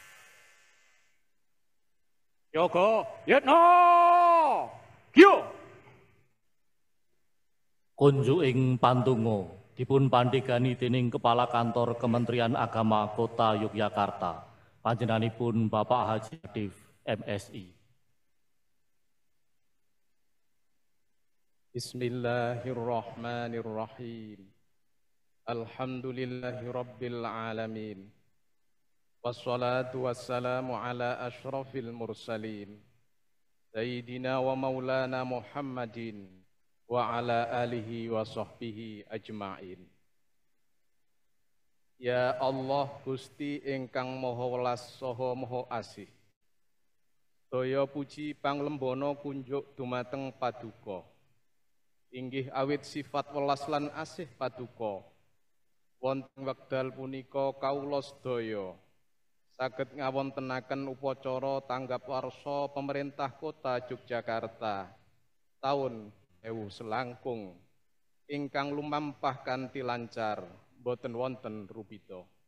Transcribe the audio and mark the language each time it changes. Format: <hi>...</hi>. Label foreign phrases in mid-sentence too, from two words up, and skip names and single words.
<jv>Yoga Yatno Gyo Kunjuk ing pandonga dipun pandhegani dening Kepala Kantor Kementerian Agama Kota Yogyakarta, panjenenganipun Bapak Haji Adif MSI.</jv> <ar>بسم الله الرحمن الرحيم. الحمد لله رب العالمين. والصلاة والسلام على أشرف المرسلين. سيدنا ومولانا محمد وعلى آله وصحبه أجمعين.</ar> <jv>Ya Allah Gusti ingkang Maha Welas saha Maha Asih. Daya puji panglembono kunjuk dumateng Paduka. Inggih awit sifat welas lan asih Paduka. Wonten wekdal punika kawula sedaya saged ngawontenaken upacara tanggap warsa pemerintah Kota Yogyakarta taun 2000 selangkung ingkang lumampah kanthi lancar boten wonten rubita.</jv>